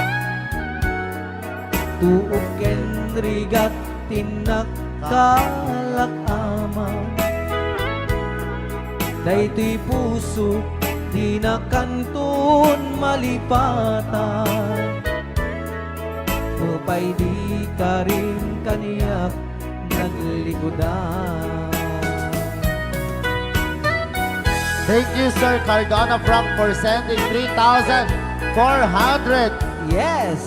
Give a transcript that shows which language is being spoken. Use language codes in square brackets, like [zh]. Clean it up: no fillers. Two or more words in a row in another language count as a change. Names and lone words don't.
[ilo] Tuok ken rigat, tinakkalak ama. Dayto'y puso, di na kanton malipatan. Upay di ka rin kaniyak naglikodan. [en] Thank you, Sir Cardona Frank, for sending 3,400 Yes!